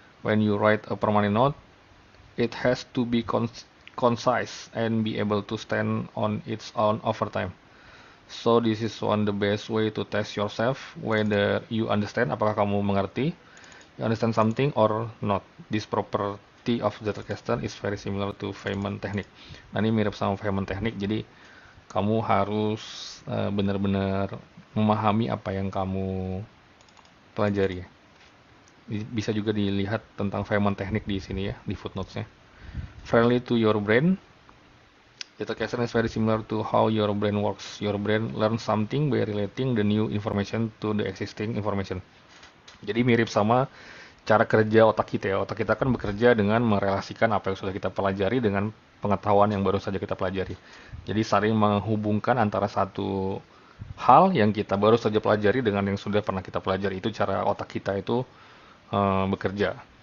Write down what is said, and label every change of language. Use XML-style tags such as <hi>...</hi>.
<en>When you write a permanent note, it has to be concise and be able to stand on its own over time. So this is one the best way to test yourself whether you understand,</en> <id>apakah kamu mengerti,</id> <en>you understand something or not. This property of Zettelkasten is very similar to Feynman technique.</en> <id>Nah, ini mirip sama Feynman technique, jadi kamu harus benar-benar memahami apa yang kamu pelajari ya. Bisa juga dilihat tentang Feynman technique di sini ya, di footnotes-nya.</id> <en>Friendly to your brain. Zettelkasten is very similar to how your brain works. Your brain learns something by relating the new information to the existing information.</en> <id>Jadi mirip sama cara kerja otak kita ya. Otak kita kan bekerja dengan merelasikan apa yang sudah kita pelajari dengan pengetahuan yang baru saja kita pelajari. Jadi saling menghubungkan antara satu hal yang kita baru saja pelajari dengan yang sudah pernah kita pelajari. Itu cara otak kita itu bekerja.</id>